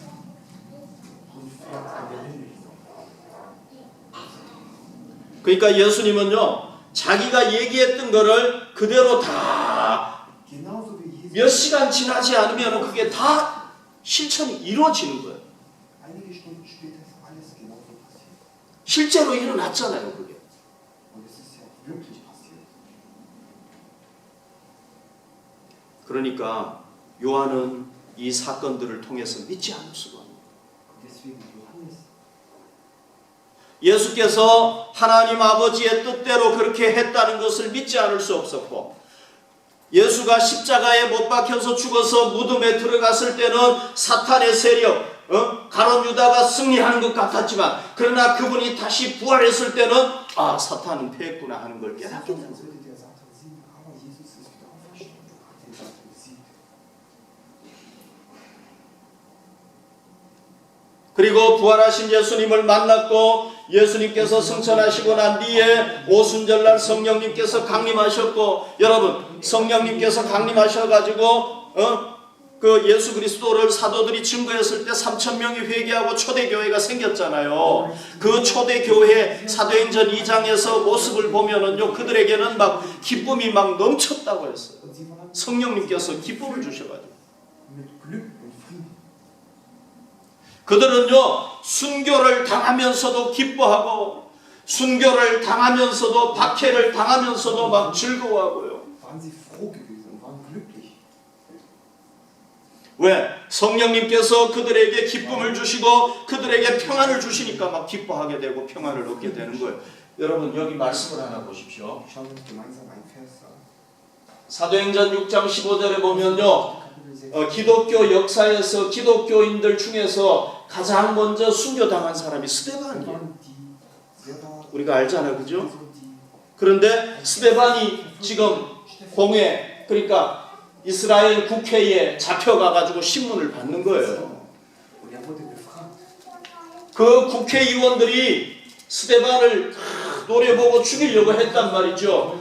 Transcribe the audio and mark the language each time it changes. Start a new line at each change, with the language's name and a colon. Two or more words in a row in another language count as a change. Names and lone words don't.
Korean: 그러니까 예수님은요, 자기가 얘기했던 거를 그대로 다 몇 시간 지나지 않으면 그게 다 실천이 이루어지는 거예요.
German: Einige Stunden später ist alles genauso passiert.
Korean: 실제로 일어났잖아요, 그게.
German: Und es ist ja auch wirklich passiert.
Korean: 그러니까 요한은 이 사건들을 통해서 믿지 않을 수가 없는 거예요.
German: Und deswegen Johannes,
Korean: 예수께서 하나님 아버지의 뜻대로 그렇게 했다는 것을 믿지 않을 수 없었고, 예수가 십자가에 못 박혀서 죽어서 무덤에 들어갔을 때는 사탄의 세력, 가론 유다가 승리하는 것 같았지만, 그러나 그분이 다시 부활했을 때는 아, 사탄은 패했구나 하는 걸 깨닫게 되는
German: als
Korean: 거예요.
German: würde der Satan siegen, aber Jesus ist wieder auferstanden und hat den Satan besiegt.
Korean: 그리고 부활하신 예수님을 만났고 예수님께서 승천하시고 난 뒤에 오순절날 성령님께서 강림하셨고, 여러분 성령님께서 강림하셔가지고 그 예수 그리스도를 사도들이 증거했을 때 3,000명이 회개하고 초대교회가 생겼잖아요. 그 초대교회 사도행전 2장에서 모습을 보면은요, 그들에게는 막 기쁨이 막 넘쳤다고 했어요.
German: Und sie waren
Korean: 성령님께서 기쁨을 주셔가지고.
German: mit Glück und
Korean: 그들은요 순교를 당하면서도 기뻐하고 순교를 당하면서도 박해를 당하면서도 막 즐거워하고요.
German: Waren sie froh gewesen und waren glücklich.
Korean: 왜? 성령님께서 그들에게 기쁨을 주시고 그들에게 평안을 주시니까 막 기뻐하게 되고 평안을 얻게 되는 거예요. 여러분 여기 말씀을 하나 보십시오.
German: Schauen wir uns gemeinsam einen Vers an.
Korean: 사도행전 6장 15절에 보면요 기독교 역사에서 기독교인들 중에서 가장 먼저 순교당한 사람이 스데반이에요.
German: Waren die selber
Korean: 우리가 알잖아요, 그죠?
German: so die
Korean: 그런데 스데반이 지금 공회 그러니까 이스라엘 국회에 잡혀가가지고 신문을 받는 거예요.
German: und er wurde befragt.
Korean: 그 국회의원들이 스데반을 노려보고 죽이려고 했단 말이죠.